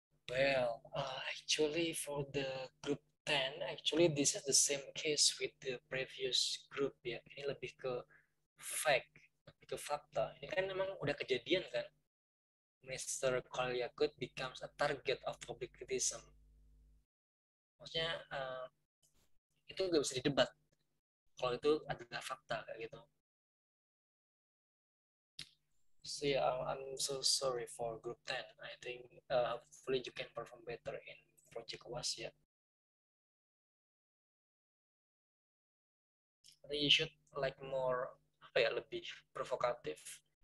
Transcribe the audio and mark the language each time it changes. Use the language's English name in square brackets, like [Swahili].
[English] Well, actually for the group 10, actually this is the same case with the previous group ya. [Indonesian] Ini lebih ke fact, lebih ke fakta. Ini kan memang udah kejadian kan. [English] Mr. Kalyakut becomes a target of public criticism. [Indonesian] Maksudnya itu gak bisa didebat kalau itu adalah fakta kayak gitu. [English] So yeah, I'm so sorry for group 10. I think hopefully you can perform better in project was ya. I think you should like more [Indonesian] apa ya, lebih provokatif.